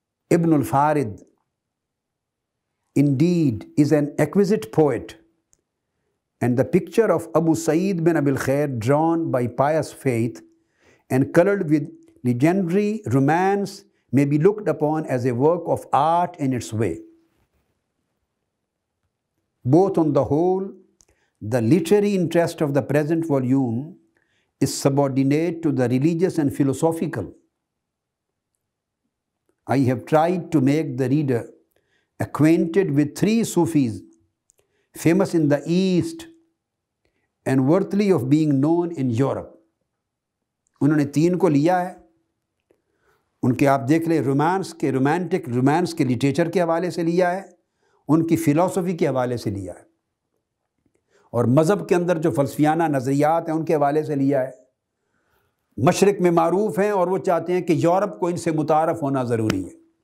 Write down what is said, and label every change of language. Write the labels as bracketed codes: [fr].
[en] Ibn al Farid indeed is an exquisite poet, and the picture of Abu Sa'id bin Abil Khair drawn by pious faith and colored with legendary romance may be looked upon as a work of art in its way. Both on the whole, the literary interest of the present volume is subordinate to the religious and philosophical. I have tried to make the reader acquainted with 3 Sufis famous in the East and worthy of being known in Europe. [ur] انہوں نے 3 کو لیا ہے، ان کے آپ دیکھ لیں romance کے لٹریچر کے حوالے سے لیا ہے، ان کی فلسفی کے حوالے سے لیا ہے، اور مذہب کے اندر جو فلسفیانہ نظریات ہیں ان کے حوالے سے لیا ہے۔ مشرق میں معروف ہیں اور وہ چاہتے ہیں کہ یورپ کو ان سے متعارف ہونا ضروری ہے۔